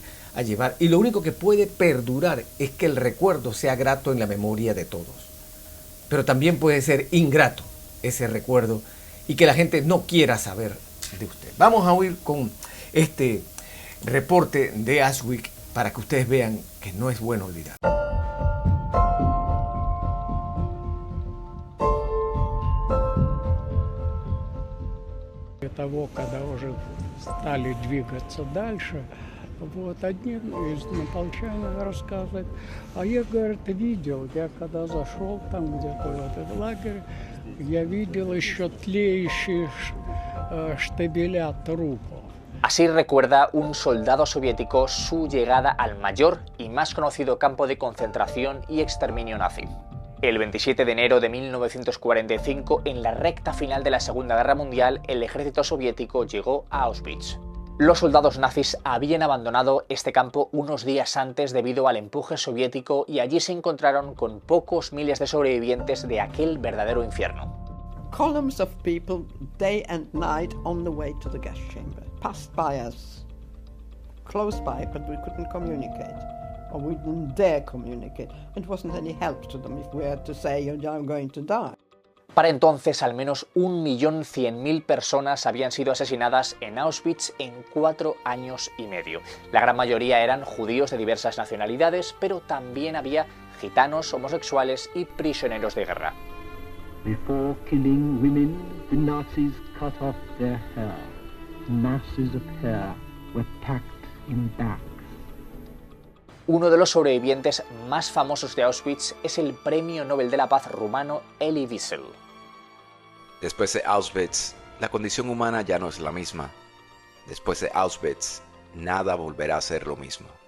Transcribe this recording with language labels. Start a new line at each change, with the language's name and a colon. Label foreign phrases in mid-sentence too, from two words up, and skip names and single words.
Spanish: Y lo único que puede perdurar es que el recuerdo sea grato en la memoria de todos. Pero también puede ser ingrato ese recuerdo y que la gente no quiera saber de usted. Vamos a oír con este reporte de Ashwick para que ustedes vean que no es bueno olvidar.
Russian: Того, когда уже стали двигаться дальше, вот одни из однополчан рассказывают, а я, говорит, видел, я когда зашел там где-то в этот лагерь, Я видел еще тлеющие штабеля трупов.
Spanish: Así recuerda un soldado soviético su llegada al mayor y más conocido campo de concentración y exterminio nazi. El 27 de enero de 1945, en la recta final de la Segunda Guerra Mundial, el ejército soviético llegó a Auschwitz. Los soldados nazis habían abandonado este campo unos días antes debido al empuje soviético y allí se encontraron con pocos miles de sobrevivientes de aquel verdadero infierno.
English: Columns of people, day and night, on the way to the gas chamber, passed by us, close by, but we couldn't communicate, or we didn't dare communicate. It wasn't any help to them if we had to say, "I'm going to die."
Spanish: Para entonces, al menos 1.100.000 personas habían sido asesinadas en Auschwitz en 4 años y medio. La gran mayoría eran judíos de diversas nacionalidades, pero también había gitanos, homosexuales y prisioneros de guerra.
English: Before killing women, the Nazis cut off their hair. Masses of hair were packed in bags.
Spanish: Uno de los sobrevivientes más famosos de Auschwitz es el Premio Nobel de la Paz rumano Elie Wiesel. Después de Auschwitz, la condición humana ya no es la misma. Después de Auschwitz, nada volverá a ser lo mismo.